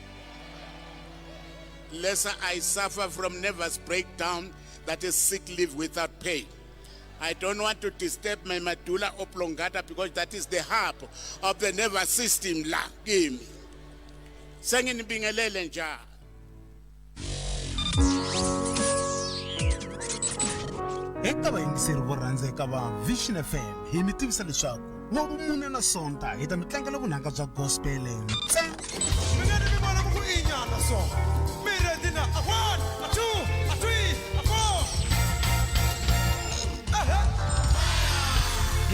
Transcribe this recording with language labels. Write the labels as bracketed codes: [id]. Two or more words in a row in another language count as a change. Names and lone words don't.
[en] Lest I suffer from nervous breakdown that is sick leave without pay. I don't want to disturb my medulla oblongata because that is the hub of the nervous system la kimi. [nr] Senginibingelele njalo. [ts] Eka vayingiseri vo rhandzeka va Vision FM hi mi tivisa leswaku wa vumune na sonta hi ta mi tlangela vunanga bya gospel ntsena. Mina ni vona ku inyana so. Mira dina a 1, a 2, a 3, a 4.